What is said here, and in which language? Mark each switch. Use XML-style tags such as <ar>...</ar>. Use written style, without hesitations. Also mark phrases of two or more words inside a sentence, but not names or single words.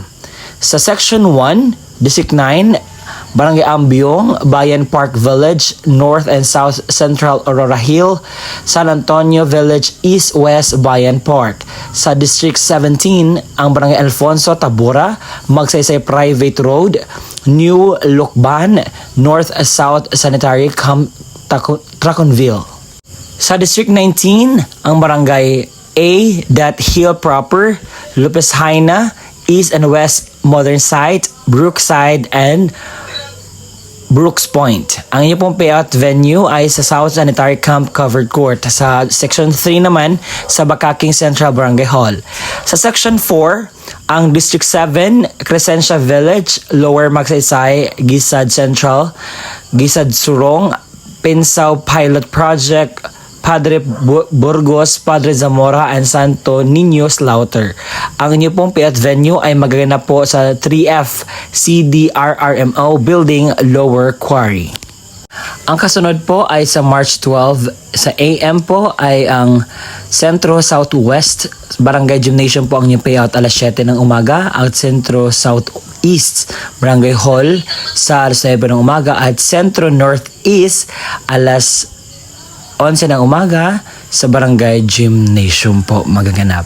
<tl>Sa Section 1, District 9, Barangay Ambiong, Bayan Park Village, North and South Central Aurora Hill, San Antonio Village, East West Bayan Park. Sa District 17, ang Barangay Alfonso Tabora, Magsaysay Private Road, New Lucban, North South Sanitary Traconville. Sa District 19, ang Barangay A. Hill Proper, Lopez Haina, East and West Modern Site, Brookside, and Brooks Point. Ang inyong pong</tl> <en>payout venue</en> <tl>ay sa South Sanitary Camp Covered Court. Sa Section 3 naman, sa Bakaking Central Barangay Hall. Sa Section 4, ang District 7, Crescencia Village, Lower Magsaysay, Gisad Central, Gisad Surong, Pinsaw Pilot Project, Padre Burgos, Padre Zamora, and Santo Niño Slaughter. Ang inyo pong</tl> <en>payout venue</en> <tl>ay magaganap po sa 3F CDRRMO Building, Lower Quarry. Ang kasunod po ay sa March 12, sa AM po ay ang Centro Southwest Barangay Gymnasium po ang inyong payout alas 7 ng umaga, at Centro Southeast Barangay Hall sa alas 9 ng umaga, at Centro Northeast alas 11 ng umaga sa Barangay Gymnasium po magaganap.</tl>